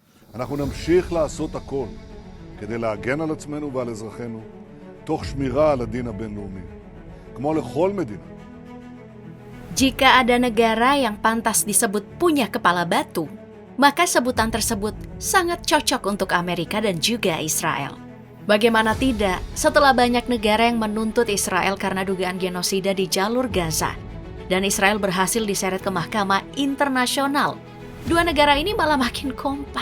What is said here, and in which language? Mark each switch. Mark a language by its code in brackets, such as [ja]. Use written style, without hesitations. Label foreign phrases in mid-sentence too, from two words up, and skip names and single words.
[he] אנחנו נמשיך לעשות הכל כדי להגן על עצמנו ועל אזרחינו, תוך שמירה על הדין הבינלאומי, כמו לכל מדינה. [id] Jika ada negara yang pantas disebut punya kepala batu, maka sebutan tersebut sangat cocok untuk Amerika dan juga Israel. Bagaimana tidak, setelah banyak negara yang menuntut Israel karena dugaan genosida di jalur Gaza, dan Israel berhasil diseret ke Mahkamah Internasional, dua negara ini malah makin kompak.